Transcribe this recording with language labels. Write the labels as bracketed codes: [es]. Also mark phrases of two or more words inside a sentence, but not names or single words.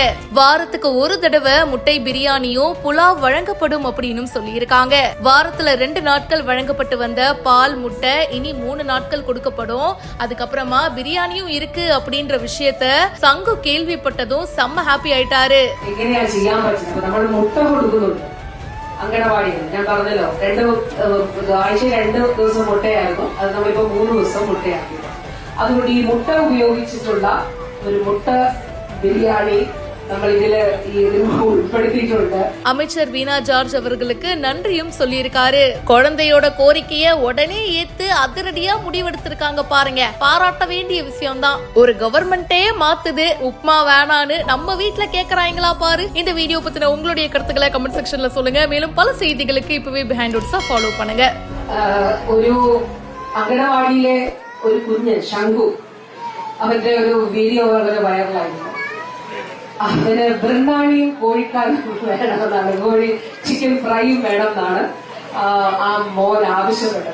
[ta] வாரத்துக்கு ஒரு தடவை முட்டை பிரியாணியும் புலாவ் வழங்கப்படும் அப்படின்னு சொல்லியிருக்காங்க. வாரத்துல 2 நாட்கள் வழங்கப்பட்டு வந்த பால், முட்டை இனி 3 நாட்கள் கொடுக்கப்படும். அதுக்கப்புறமா பிரியாணியும் இருக்கு அப்படின்ற விஷயத்த சங்கு கேள்விப்பட்டதும் செம்ம ஹாப்பி ஆயிட்டாரு. [ml] എങ്ങനെയാ ചെയ്യാൻ പറ്റുന്നത്? നമ്മൾ മുട്ട കൊടുക്കുന്നുണ്ട് അങ്കണവാടിയിൽ. ഞാൻ പറഞ്ഞല്ലോ, ആഴ്ച 2 ദിവസം മുട്ടയായിരുന്നു. അത് നമ്മളിപ്പോ 3 ദിവസം മുട്ടയാക്കി. അതുകൊണ്ട് ഈ മുട്ട ഉപയോഗിച്ചിട്ടുള്ള ഒരു മുട്ട ബിരിയാണി നമ്മൾ ഇതില് ഉൾപ്പെടുത്തിയിട്ടുണ്ട്. [ta] அமைச்சர் வீணா ஜார்ஜ் அவர்களுக்கு நன்றியும் சொல்லியிருக்காரு. குழந்தையோட கோரிக்கைய உடனே ஏத்து அதிரடியா முடிவெடுத்திருக்காங்க பாருங்க. பாராட்ட வேண்டிய விஷயம் தான். ஒரு கவர்மெண்டே மாத்துது உப்மா வேணான்னு நம்ம வீட்டுல கேக்குறாங்களா பாரு. இந்த வீடியோ பத்தின உங்களுடைய கருத்துக்களை [en] comment section [ta] சொல்லுங்க. மேலும் பல செய்திகளுக்கு இப்பவே பிஹைண்ட் வுட்ஸா ஃபாலோ பண்ணுங்க. [ml] ഒരു അങ്കണവാടിയിലെ ഒരു കുഞ്ഞ് ശംഖു, അവന്റെ ഒരു വീഡിയോ വളരെ വൈറലായിരുന്നു. അവന് ബിരിയാണിയും കോഴിക്കാരും വേണമെന്നാണ്, ചിക്കൻ ഫ്രൈയും വേണമെന്നാണ് ആ മോൻ ആവശ്യപ്പെട്ടത്.